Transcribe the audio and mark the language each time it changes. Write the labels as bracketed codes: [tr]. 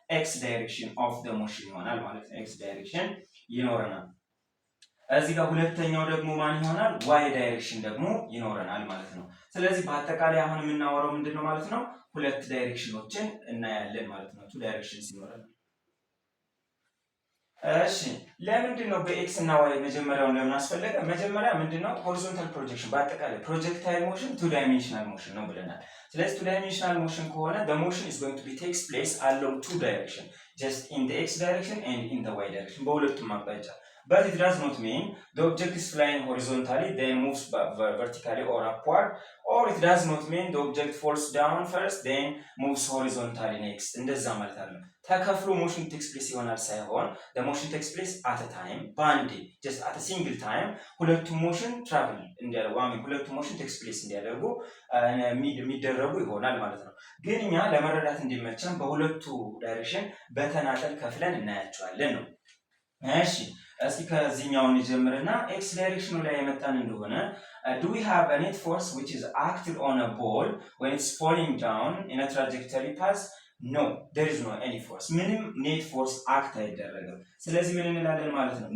[en] x direction of the motion [am] ይሆናል ማለት ነው። x direction ይኖረናል። እዚህ ጋር ሁለተኛው ደግሞ ማን ይሆናል? y ዳይሬክሽን ደግሞ ይኖረናል ማለት ነው። ስለዚህ በአጠቃላይ አሁን የምናወራው ምንድነው ማለት ነው? ሁለት ዳይሬክሽኖችን እናያለን ማለት ነው። ቱ ዳይሬክሽንስ ይኖረናል። እሺ ለምንድን ነው በኤክስ እና ዋይ መጀመሪያውን ለምን አስፈለገ? መጀመሪያ ምንድነው ሆሪዞንታል ፕሮጀክሽን በአጠቃላይ ፕሮጀክታይል ሞሽን ቱ ዳይሜንሽናል ሞሽን ነው ብለናል። ስለዚህ ቱ ዳይሜንሽናል ሞሽን ከሆነ [en] the motion is going to be takes place along two direction just in the x direction and in the y direction [am] በሁለቱም አቅጣጫ [en] but it does not mean the object is flying horizontally then moves vertically or upward or it does not mean the object falls down first then moves horizontally next [am] እንደዛ ማለት አይደለም። ተከፍሎ ሞሽን ቴክስ ፕሌስ ይሆናል ሳይሆን [en] the motion takes place at a time [am] በአንዴ [en] just at a single time [am] ሁለቱም ሞሽን ትራቭል እንዲያደርጉ ሁለቱም ሞሽን ቴክስ ፕሌስ እንዲያደርጉ የሚደረጉ ይሆናል ማለት ነው። ግን እኛ ለመረዳት እንዲመቸን በሁለቱ ዳይሬክሽን በተናጠል ከፍለን እናያቸዋለን ነው። እሺ እስኪ ከዚህኛው እንጀምርና ኤክስ ዳይሬክሽኑ ላይ የመጣን እንደሆነ [en] do we have a net force which is acted on a ball when it's falling down in a trajectory path? No, there is no any force. [am] ምንም ኔት ፎርስ አክት አይደረግም። ስለዚህ ምን እንላለን ማለት ነው?